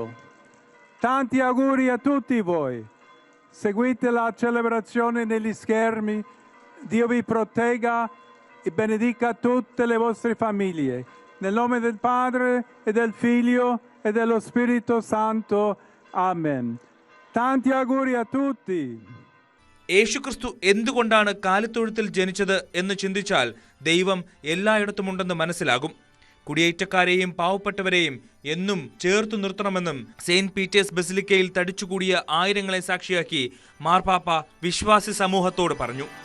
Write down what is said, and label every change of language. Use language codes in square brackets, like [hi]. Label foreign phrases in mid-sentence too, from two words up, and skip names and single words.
[it] Tanti auguri a tutti voi. Seguite la celebrazione negli schermi. Dio vi protegga e benedica tutte le vostre famiglie. Nel nome del Padre e del Figlio e dello Spirito Santo. Amen. Tanti auguri a tutti. [ml] യേശുക്രിസ്തു എന്തുകൊണ്ടാണ് കാലിത്തൊഴുത്തിൽ ജനിച്ചത് എന്ന് ചിന്തിച്ചാൽ ദൈവം എല്ലായിടത്തുമുണ്ടെന്ന് മനസ്സിലാകും. കുടിയേറ്റക്കാരെയും പാവപ്പെട്ടവരെയും എന്നും ചേർത്തു നിർത്തണമെന്നും സെയിന്റ് പീറ്റേഴ്സ് ബസിലിക്കയിൽ തടിച്ചുകൂടിയ ആയിരങ്ങളെ സാക്ഷിയാക്കി മാർപ്പാപ്പ വിശ്വാസി സമൂഹത്തോട് പറഞ്ഞു.